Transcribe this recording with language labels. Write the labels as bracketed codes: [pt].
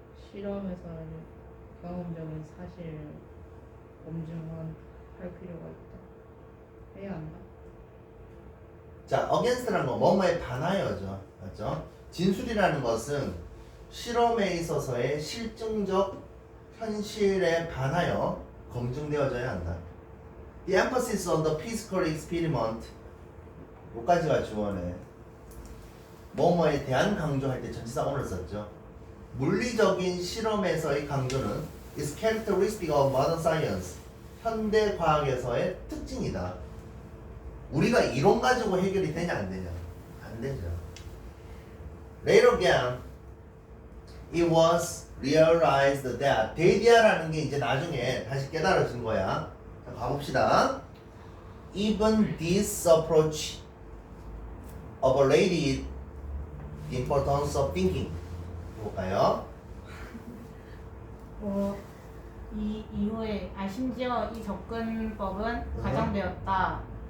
[ko] 실험에서는 경험적인 사실을 검증할 필요가 있다. 해야 한다. 자, against라는 건 뭐뭐에 반하여죠. 맞죠? 진술이라는 것은 실험에 있어서의 실증적 현실에 반하여 검증되어져야 한다. [en] The emphasis on the physical experiment, [ko] 요까지가 주어네. 뭐뭐에 대한 강조할 때 전치사 on을 썼죠. 물리적인 실험에서의 강조는 [en] is characteristic of modern science. [ko] 현대 과학에서의 특징이다. 우리가 이론 가지고 해결이 되냐 안 되냐? 안 되죠. [en] Later again, it was realized that [ko] 데이디아라는 게 이제 나중에 다시 깨달아진 거야. 자, 가봅시다. [en] Even this approach overrated the importance of thinking. [ko] 볼까요? 이 이후에 심지어 이 접근법은 과장되었다.